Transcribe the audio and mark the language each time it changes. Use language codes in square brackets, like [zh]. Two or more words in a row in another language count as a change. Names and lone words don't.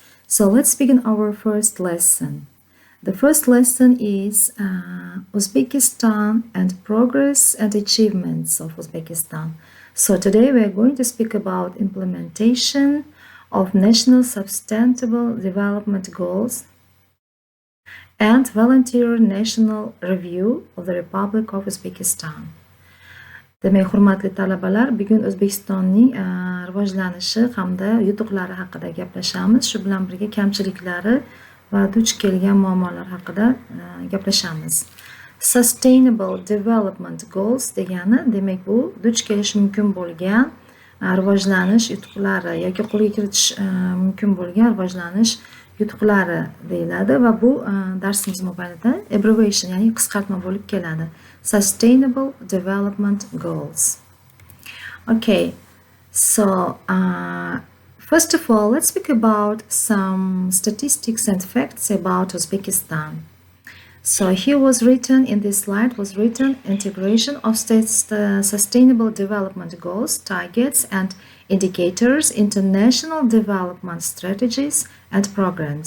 [en] So let's begin our first lesson. The first lesson is Uzbekistan and progress and achievements of Uzbekistan. So today we are going to speak about implementation of National Sustainable Development Goals and Volunteer National Review of the Republic of Uzbekistan. [uz] Demak, hurmatli talabalar, bugun O'zbekistonning rivojlanishi hamda yutuqlari haqida gaplashamiz. Shu bilan birga kamchiliklari va duch kelgan muammolar haqida gaplashamiz. [en] Sustainable Development Goals [uz] degani, demak bu duch kelish mumkin bo'lgan rivojlanish yutuqlari yoki qo'lga kiritish mumkin bo'lgan rivojlanish yutuqlari deyiladi va bu darsimiz mobaynida abbreviation ya'ni qisqartma bo'lib keladi. [en] Sustainable Development Goals. Okay, so first of all, let's speak about some statistics and facts about Uzbekistan. So here was written, in this slide was written, integration of states' sustainable development goals, targets and indicators into national development strategies and programs.